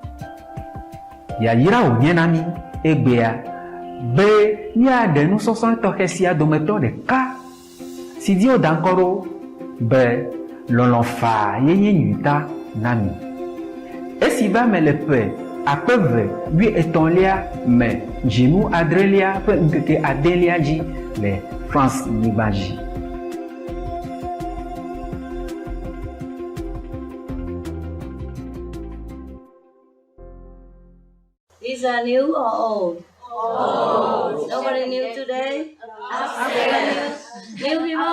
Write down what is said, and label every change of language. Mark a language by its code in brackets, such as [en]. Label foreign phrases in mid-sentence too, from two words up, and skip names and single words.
[ee] Yayra wònye na mí egbea be míaɖe nusɔsrɔ̃ tɔxɛ sia dometɔ ɖeka si dzi woda ŋkɔ ɖo be lɔlɔfa yenye nyuita na mi. Esi va me le ƒe 2013 me dzinu adrelia ƒe ŋkeke adelia dzi le France nyigba dzi. [en] These are new or old? Old. Nobody new today? New people?